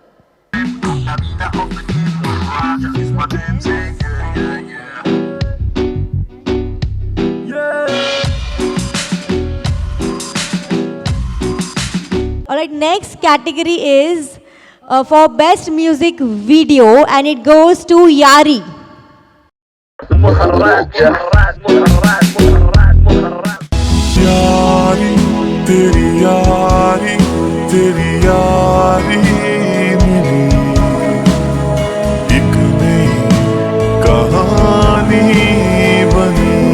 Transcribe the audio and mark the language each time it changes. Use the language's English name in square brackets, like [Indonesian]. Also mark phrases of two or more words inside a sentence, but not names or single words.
[English] All right, next category is for Best Music Video, and it goes to Yari. [Hindi] यारी तेरी यारी तेरी यारी मिली एक नई कहानी बनी